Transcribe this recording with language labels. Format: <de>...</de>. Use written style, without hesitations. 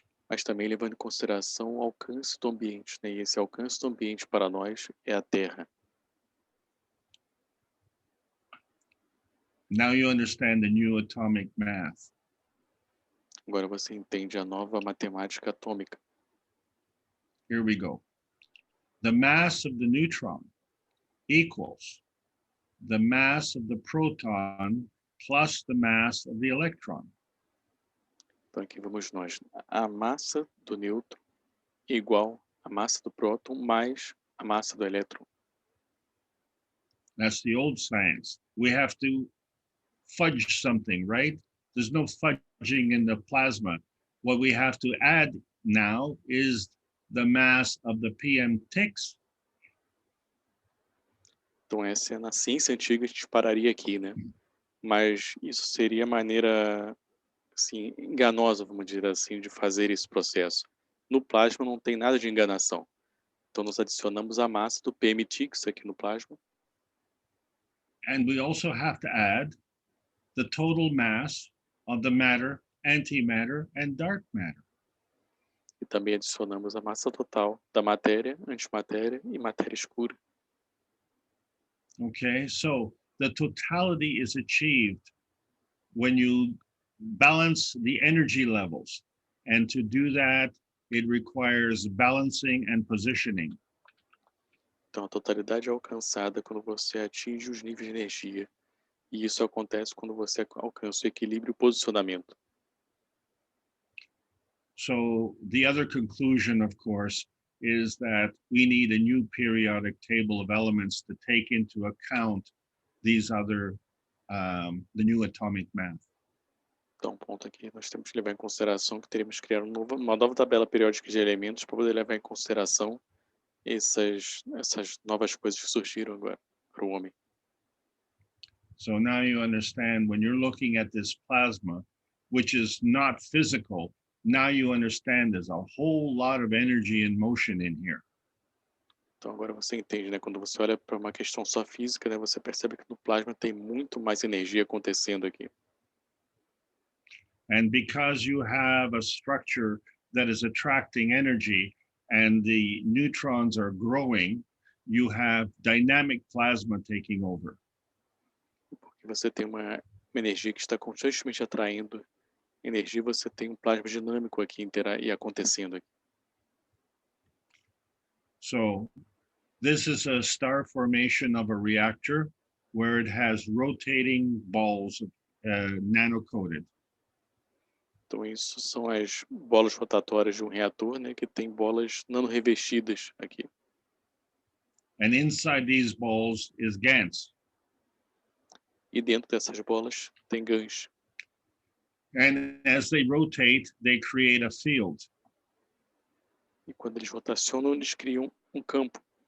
<pt>mas também levando em consideração o alcance do ambiente, né? E esse alcance do ambiente para nós é a Terra.</pt> <en>Now you understand the new atomic math.</en> <pt>Agora você entende a nova matemática atômica.</pt> <en>Here we go. The mass of the neutron equals the mass of the proton plus the mass of the electron.</en> <pt>Então aqui vamos nós. A massa do nêutron é igual à massa do próton mais a massa do elétron.</pt> <en>That's the old science. We have to fudge something, right? there's no fudging in the plasma. What we have to add now is the mass of the PM ticks.</en> <pt>Então essa é na ciência antiga, a gente pararia aqui, né? Mas isso seria a maneira, assim, enganosa, vamos dizer assim, de fazer esse processo. No plasma não tem nada de enganação. Então nós adicionamos a massa do PM-TIX aqui no plasma.</pt> <en>And we also have to add the total mass of the matter, antimatter, and dark matter.</en> <pt>E também adicionamos a massa total da matéria, antimatéria e matéria escura.</pt> <en>Okay, so the totality is achieved when you balance the energy levels. And to do that, it requires balancing and positioning.</en> <pt>Então a totalidade é alcançada quando você atinge os níveis de energia. E isso acontece quando você alcança o equilíbrio e o posicionamento.</pt> <en>So the other conclusion, of course, is that we need a new periodic table of elements to take into account these other, the new atomic math.</en> <pt>Então, ponto aqui, nós temos que levar em consideração que teremos que criar uma nova tabela periódica de elementos para poder levar em consideração essas novas coisas que surgiram agora para o homem.</pt> <en>So now you understand when you're looking at this plasma, which is not physical, now you understand there's a whole lot of energy and motion in here.</en> <pt>Então agora você entende, né? Quando você olha para uma questão só física, né? Você percebe que no plasma tem muito mais energia acontecendo aqui.</pt> <en>And because you have a structure that is attracting energy and the neutrons are growing, you have dynamic plasma taking over.</en> <pt>Porque você tem uma energia que está constantemente atraindo energia, você tem um plasma dinâmico aqui e acontecendo aqui.</pt> <en>So this is a star formation of a reactor where it has rotating balls nano-coated.</en> <pt>Então isso são as bolas rotatórias de um reator, né, que tem bolas nano-revestidas aqui.</pt> <en>And inside these balls is GANs.</en> <pt>E dentro dessas bolas tem GANs.</pt> <en>And as they rotate, they create a field.</en> <pt>E quando eles rotacionam, eles criam um campo.</pt>